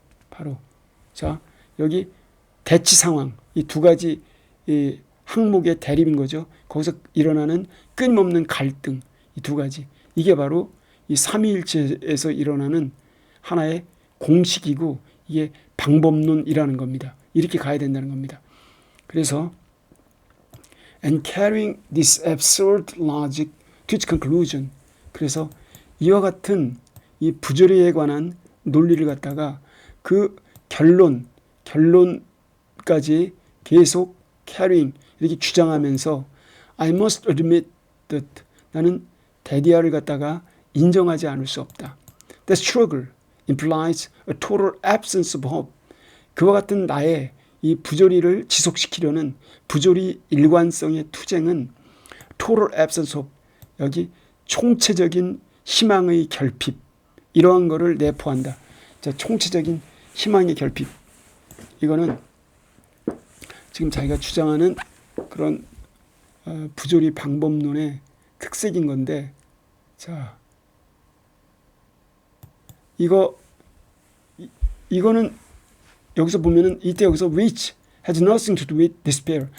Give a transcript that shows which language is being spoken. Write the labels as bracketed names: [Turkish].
[Korean] 바로 자 여기 대치 상황, 이 두 가지 이 항목의 대립인 거죠. 거기서 일어나는 끊임없는 갈등, 이 두 가지. 이게 바로 이 삼위일체에서 일어나는 하나의 공식이고 이게 방법론이라는 겁니다. 이렇게 가야 된다는 겁니다. 그래서 [English] and carrying this absurd logic to its conclusion. [Korean] 그래서 이와 같은 이 부조리에 관한 논리를 갖다가 그 결론까지 계속 carrying 이렇게 주장하면서 [English] I must admit that [Korean] 나는 데디아를 갖다가 인정하지 않을 수 없다. [English] The struggle implies a total absence of hope. [Korean] 그와 같은 나의 이 부조리를 지속시키려는 부조리 일관성의 투쟁은 [English] total absence of, [Korean] 여기 총체적인 희망의 결핍, 이러한 거를 내포한다. 자, 총체적인 희망의 결핍, 이거는 지금 자기가 주장하는 그런 부조리 방법론의 특색인 건데, 자 이거는 여기서 보면은 이때 여기서 [English] which has nothing to do with despair.